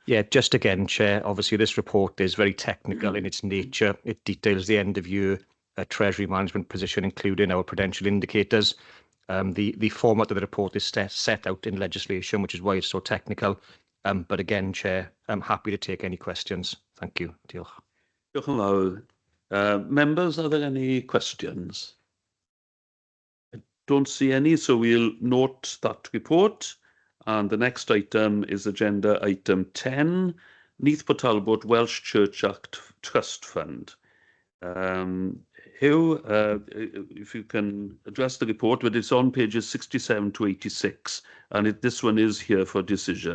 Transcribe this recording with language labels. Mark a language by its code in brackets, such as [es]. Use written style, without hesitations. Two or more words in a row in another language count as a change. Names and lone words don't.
[en] Yeah, just again, Chair, obviously this report is very technical in its nature. It details the end of year Treasury management position, including our prudential indicators. The format of the report is set out in legislation, which is why it's so technical. But again, Chair, I'm happy to take any questions. Thank you. [cy] Diolch. Diolch yn fawr. [en] Members, are there any questions? I don't see any, so we'll note that report. And the next item is agenda item 10, Neath Talbot Welsh Church Act Trust Fund. Hugh, if you can address the report, but it's on pages 67 to 86, and this one is here for decision.